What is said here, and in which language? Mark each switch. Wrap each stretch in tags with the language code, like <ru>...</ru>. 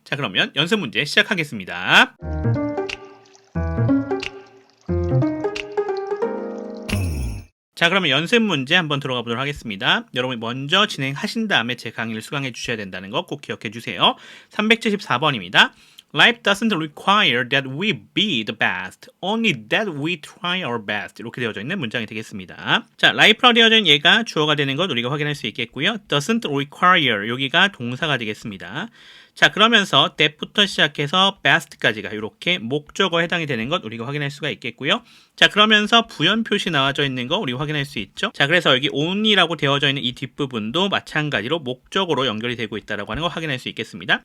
<ko>자, 그러면 연습 문제 시작하겠습니다. 자, 그러면 연습 문제 한번 들어가 보도록 하겠습니다. 여러분이 먼저 진행하신 다음에 제 강의를 수강해 주셔야 된다는 거 꼭 기억해 주세요. 374번입니다.</ko> <en>Life doesn't require that we be the best, only that we try our best.</en> <ko>이렇게 되어져 있는 문장이 되겠습니다. 자, life라고 되어져 있는 얘가 주어가 되는 것 우리가 확인할 수 있겠고요.</ko> <en>doesn't require</en> <ko>여기가 동사가 되겠습니다. 자, 그러면서 that부터 시작해서 best까지가 이렇게 목적어에 해당이 되는 것 우리가 확인할 수가 있겠고요. 자, 그러면서 부연 표시 나와져 있는 거 우리가 확인할 수 있죠. 자, 그래서 여기 only라고 되어져 있는 이 뒷부분도 마찬가지로 목적어로 연결이 되고 있다라고 하는 거 확인할 수 있겠습니다.</ko>